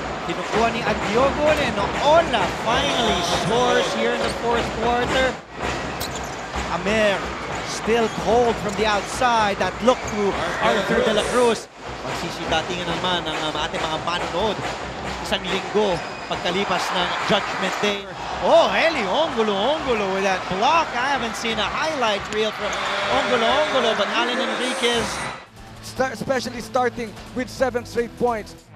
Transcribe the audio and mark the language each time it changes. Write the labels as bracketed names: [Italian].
[Filipino] Kinukuha ni [English] Adiogun and Ola finally scores here in the 4th quarter. Amer still cold from the outside. That look to Arthur De La Cruz. [Filipino] Magsisidatingan naman ang ating mga manonood. Isang linggo pagkalipas ng Judgment Day. [English] Oh, Eli Ongulo with that block. I haven't seen a highlight reel from Ongulo, but Allen Enriquez, Especially starting with 7 straight points.